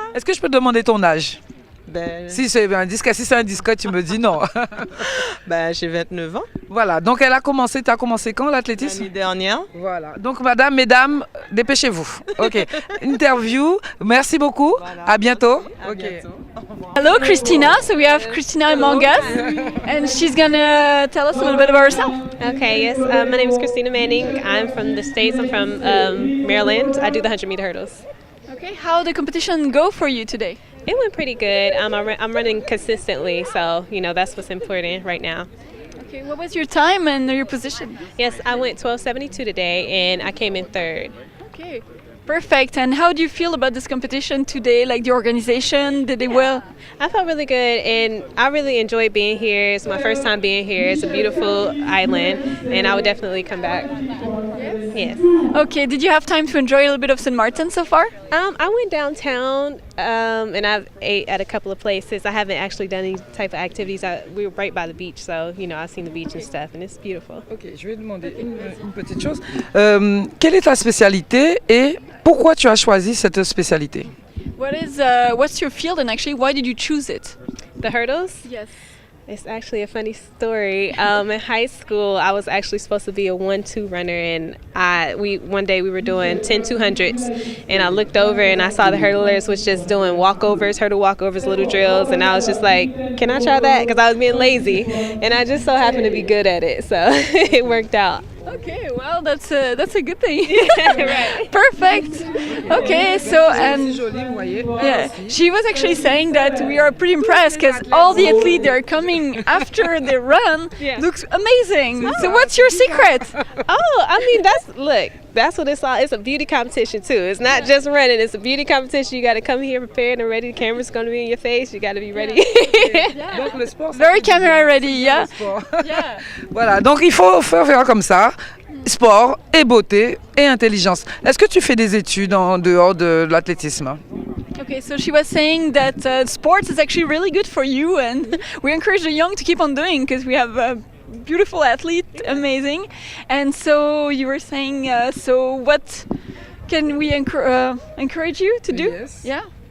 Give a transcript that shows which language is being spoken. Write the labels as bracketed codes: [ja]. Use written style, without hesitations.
[fr] Est-ce que je peux te demander ton âge? Ben... Si c'est un disque, tu me dis non. Ben, j'ai 29 ans. Voilà, donc tu as commencé quand l'athlétisme? L'année dernière. Voilà, donc mesdames, dépêchez-vous. Ok, interview, merci beaucoup, voilà. À bientôt. À bientôt. [en] Hello Christina, so we have Christina among us and she's gonna tell us a little bit about herself. Okay, yes, my name is Christina Manning. I'm from the States, I'm from Maryland. I do the 100-meter hurdles. Okay, how did the competition go for you today? It went pretty good. I'm running consistently, so that's what's important right now. Okay, what was your time and your position? Yes, I went 12:72 today, and I came in third. Okay, perfect. And how do you feel about this competition today? Like the organization, did they well? I felt really good, and I really enjoyed being here. It's my first time being here. It's a beautiful island, and I would definitely come back. Yes. Okay, did you have time to enjoy a little bit of St. Martin so far? I went downtown and I've ate at a couple of places. I haven't actually done any type of activities. We were right by the beach, so I've seen the beach and stuff, and it's beautiful. [fr] Ok, je vais demander une petite chose. Quelle est ta spécialité et pourquoi tu as choisi cette spécialité? [en] What's your field and actually why did you choose it? The hurdles? Yes. It's actually a funny story. In high school, I was actually supposed to be a 1-2 runner, and one day we were doing 10 200s, and I looked over and I saw the hurdlers was just doing walkovers, hurdle walkovers, little drills, and I was just like, can I try that? Because I was being lazy, and I just so happened to be good at it, so it worked out. Okay, well that's a good thing. Right. Perfect. Okay, so she was actually saying that we are pretty impressed because all the athletes that are coming after the run looks amazing. Oh. So what's your secret? Oh, I mean that's what it's all. It's a beauty competition too. It's not just running. It's a beauty competition. You got to come here prepared and ready. The camera's going to be in your face. You got to be ready. [fr] Donc le sport, [en] very camera ready, yeah. Yeah. [fr] Voilà, donc il faut faire comme ça. Sport et beauté et intelligence. Est-ce que tu fais des études en dehors de l'athlétisme? [en] Okay, so she was saying that sports is actually really good for you, and we encourage the young to keep on doing because we have a beautiful athlete, amazing. And so you were saying, so what can we encourage you to do? Yes. Yeah.